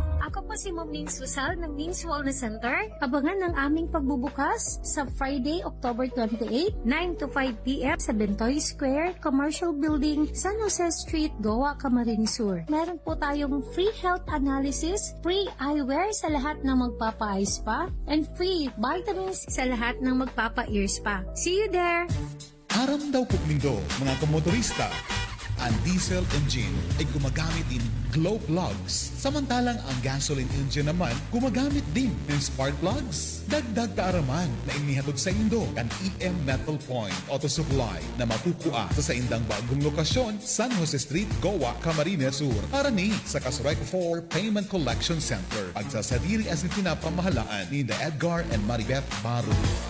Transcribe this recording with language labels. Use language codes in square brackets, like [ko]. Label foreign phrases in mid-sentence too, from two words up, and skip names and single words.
[tl] Ako po si Ma'am Nins Lusal ng Nins Wellness Center. Abangan ang aming pagbubukas sa Friday, October 28, 9 to 5 p.m. sa Bentoy Square, Commercial Building, San Jose Street, Goa, Camarines Sur. Meron po tayong [en] free health analysis, free eyewear [tl] sa lahat ng magpapa-eyes pa, and [en] free vitamins [tl] sa lahat ng magpapa-ears pa. [en] See you there! [bik] Aram daw po nindo, mga kamotorista. [tl] Ang diesel engine ay gumagamit din glow plugs. Samantalang ang gasoline engine naman gumagamit din ng spark plugs. [bik] Dagdag kaaraman na inihatod sa Indo ang EM Metal Point Auto Supply na matukuha sa indang bagong lokasyon, San Jose Street, Goa, Camarines Sur. Para ni sa Kasurek 4 Payment Collection Center. Agsasadiri [en] as in [bik] pinapamahalaan ni Edgar and Maribeth Baru.